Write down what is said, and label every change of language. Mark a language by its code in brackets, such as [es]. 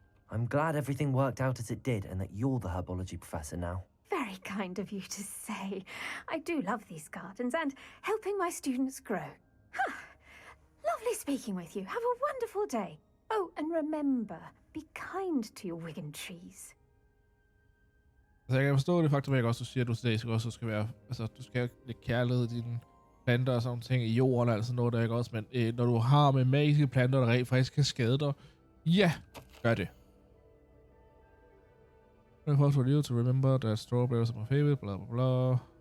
[en] I'm glad everything worked out as it did and that you're the herbology professor now. Very kind of you to say. I do love these gardens and helping my students grow. Lovely speaking with you. Have a wonderful day. Oh, and remember, be kind to your wigan trees. [da] Altså, jeg kan forstå det faktum, at du siger, at du til dag også skal være, altså, du skal lægge kærlighed i dine planter og sådan ting i jorden, altså noget der, ikke også, men når du har med magiske planter, der rent faktisk kan skade dig, ja, gør det. [en] I for you to remember that strawberries are my favorite, bla bla bla.